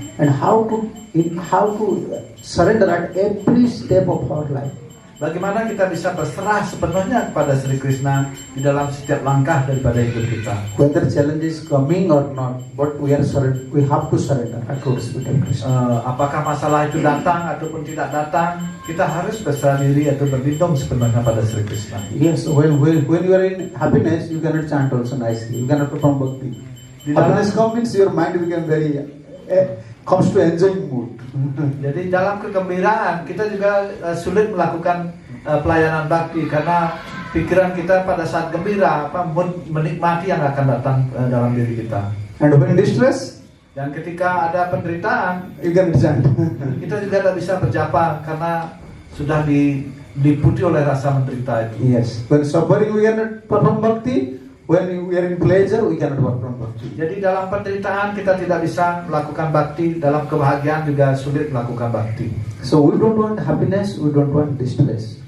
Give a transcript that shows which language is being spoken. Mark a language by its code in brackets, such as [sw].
[en] And how to surrender at every step of our life. [id] Bagaimana kita bisa berserah sepenuhnya kepada Sri Krishna di dalam setiap langkah daripada hidup kita. [en] Whether challenge is coming or not, but we have to surrender at lotus feet of Krishna. [id] Apakah masalah itu datang ataupun tidak datang, kita harus berserah diri atau berlindung sepenuhnya pada Sri Krishna. [en] Yes, when you are in happiness, you cannot chant also nicely. You cannot perform bhakti. Happiness comes, your mind become very comes to enjoying mood. [id] Jadi dalam kegembiraan kita juga sulit melakukan pelayanan bakti karena pikiran kita pada saat gembira menikmati yang akan datang dalam diri kita. [en] And when distress, [id] dan ketika ada penderitaan, [en] you can chant. [id] Kita juga tidak bisa berjapa karena sudah diliputi oleh rasa menderita itu. [en] Yes. When suffering, we cannot perform bhakti. When we are in pleasure, we cannot perform bhakti. [id] Jadi dalam penderitaan kita tidak bisa melakukan bakti, dalam kebahagiaan juga sulit melakukan bakti. [en] So we don't want happiness, we don't want distress.